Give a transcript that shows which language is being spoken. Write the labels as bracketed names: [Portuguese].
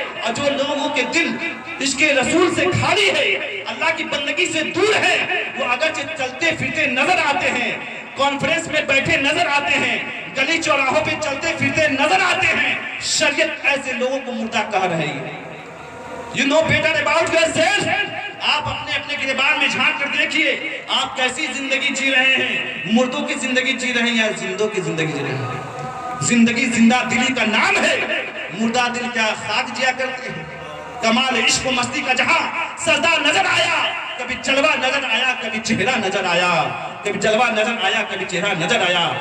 [Hindi] और जो लोगों के दिल इसके रसूल से खाली है, अल्लाह की बंदगी से दूर है, वो अगर चलते फिरते नजर आते हैं, कॉन्फ्रेंस में बैठे नजर आते हैं, गली चौराहों पे चलते फिरते नजर आते हैं, शरीयत ऐसे लोगों को मुर्दा कह रही है। [English] You know better about yourself। [Hindi] आप अपने अपने गिरबान में झांक कर देखिए, आप कैसी जिंदगी जी रहे हैं? मुर्दों की जिंदगी जी रहे हैं या जिंदों की जिंदगी जी रहे हैं? जिंदगी जिंदा दिली का नाम है, मुर्दा दिल क्या खाक जिया करते हैं। कमाल इश्क मस्ती का जहां सजदा नजर आया, कभी जलवा नजर आया, कभी चेहरा नजर आया, कभी जलवा नजर आया, कभी चेहरा नजर आया।